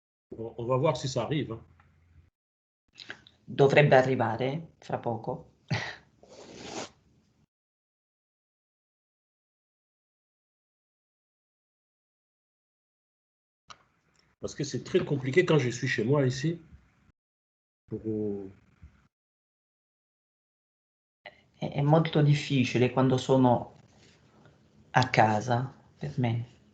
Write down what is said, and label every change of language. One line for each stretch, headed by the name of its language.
French: Bon, on va voir si ça arrive. Hein.
Italian: Dovrebbe arrivare fra poco.
French: Parce que c'est très compliqué quand je suis chez moi ici.
Italian: È molto difficile quando sono a casa per me.